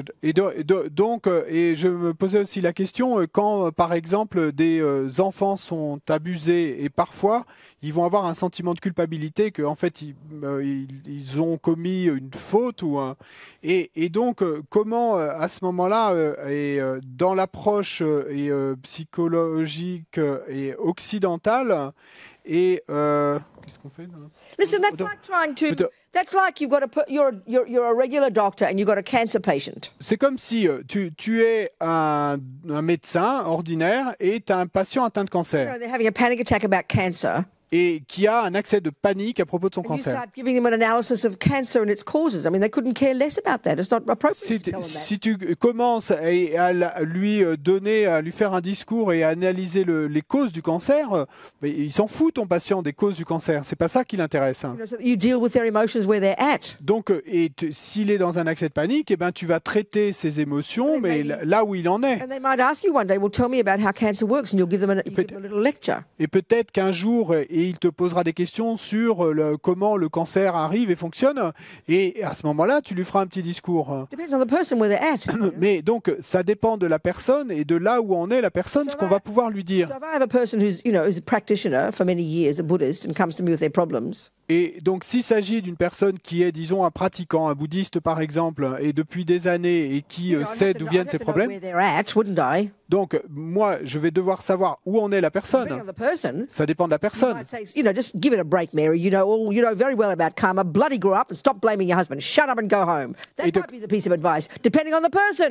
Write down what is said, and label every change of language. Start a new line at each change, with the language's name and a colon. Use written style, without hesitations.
French: Et je me posais aussi la question, quand par exemple des enfants sont abusés et parfois ils vont avoir un sentiment de culpabilité qu'en fait ils ont commis une faute et donc comment à ce moment-là et dans l'approche psychologique et occidentale et qu'est-ce qu'on fait là?
English: Listen, that's like trying to. That's like you've got to you're a regular doctor and you've got a cancer patient.
French: C'est comme si tu es un médecin ordinaire et tu as un patient atteint de
English: You
French: cancer
English: know, they're having a panic attack about cancer.
French: et qui a un accès de panique à propos de son
English: And you
French: cancer.
English: start giving them an analysis of cancer and its causes. I mean, they couldn't care less about that. It's not appropriate to tell them that.
French: Si tu commences à lui donner, à lui faire un discours et à analyser les causes du cancer, mais il s'en fout ton patient des causes du cancer. C'est pas ça qui l'intéresse.
English: You know, so that you deal with their emotions where they're at.
French: Donc, s'il est dans un accès de panique, eh ben, tu vas traiter ses émotions, mais là où il en est.
English: And they might ask you one day, well, tell me about how cancer works, and you'll give them a little lecture.
French: Et peut-être qu'un jour, il te posera des questions sur comment le cancer arrive et fonctionne. Et à ce moment-là, tu lui feras un petit discours.
English: Depends on the person where they're at.
French: Mais donc, ça dépend de la personne et de là où en est la personne, ce qu'on va pouvoir lui dire.
English: So if I have a person who's a practitioner for many years, a Buddhist, and comes to me with their problems.
French: Et donc, s'il s'agit d'une personne qui est, disons, un pratiquant, un bouddhiste par exemple, et depuis des années et qui sait d'où viennent ses problèmes, donc moi, je vais devoir savoir où en est la personne. Ça dépend de la personne.
English: Just give it a break, Mary. You know very well about karma. Bloody grow up and stop blaming your husband. Shut up and go home. That might be the piece of advice, depending on the person.